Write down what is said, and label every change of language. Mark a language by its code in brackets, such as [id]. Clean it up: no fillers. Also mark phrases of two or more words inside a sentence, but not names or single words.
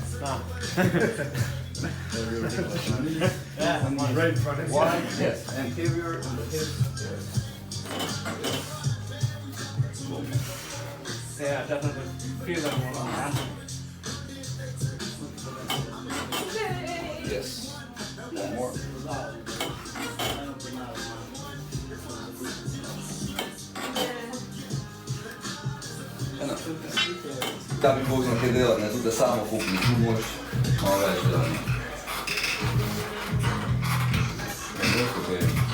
[en] Yeah, right in front of you. Wide, yes. Anterior and the hips. yeah, definitely feel that one on hand. Yes. One more. [sl] Da bi Bog nekaj delati, ne, tudi da samo pukni, tu moraš malo več delati. [en] Okay.